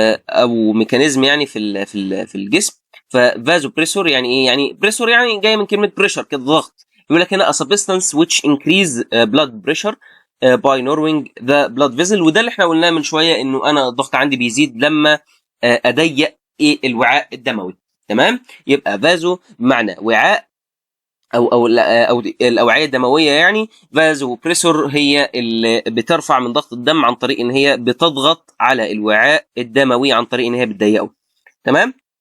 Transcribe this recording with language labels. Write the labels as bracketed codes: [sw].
[ar] او ميكانيزم يعني في الجسم. ففازو بريسور يعني ايه؟ يعني بريسور يعني جاي من كلمه بريشر كده، ضغط. يقول لك هنا [en] a substance which increase blood pressure by narrowing the blood vessel. [ar] وده اللي احنا قلناه من شويه، انه انا الضغط عندي بيزيد لما اضيق ايه الوعاء الدموي. تمام. يبقى فازو بمعنى وعاء او الاوعيه الدمويه يعني. فازو بريسور هي اللي بترفع من ضغط الدم عن طريق ان هي بتضغط على الوعاء الدموي عن طريق ان هي بتضيقه. تمام.